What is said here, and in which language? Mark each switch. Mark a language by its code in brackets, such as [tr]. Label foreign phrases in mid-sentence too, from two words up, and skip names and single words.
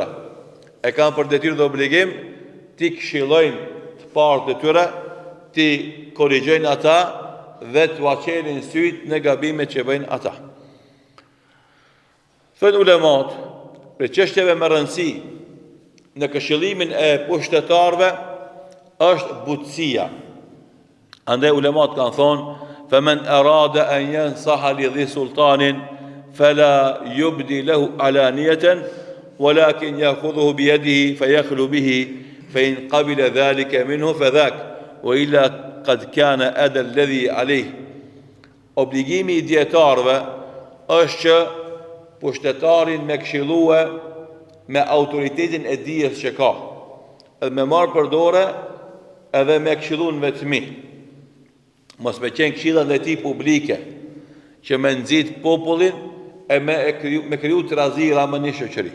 [sq] E kanë për detyrë dhe obligim ti këshillojnë të partë e tyre, ti korrigjojnë ata dhe të uaqelin syt në gabimet që bëjnë ata. Thënë ulemat, për çështjeve me rëndësi në këshillimin e pushtetarëve është butësia. Andaj ulemat kanë thonë, [ar] فَمَنْ أَرَادَ أَنْ يَنْصَحَ لِذِي سُلْطَانٍ فَلَا يُبْدِي لَهُ عَلَانِيَةً وَلَكِنْ يَأْخُذُهُ بِيَدِهِ فَيَخْلُو بِهِ فَإِنْ قَبِلَ ذَلِكَ مِنْهُ فَذَاكَ وَإِلَّا قَدْ كَانَ أَدَى الَّذِي عَلَيْهِ. [sq] Obligimi I dietarëve është që pushtetarin me këshillue me autoritetin e dijes që ka, edhe me marë për dore edhe me këshillu në vetëmi. Mos me qenë këshillat e tij publike që me nxit popullin e me kriju të razira më një shoqëri.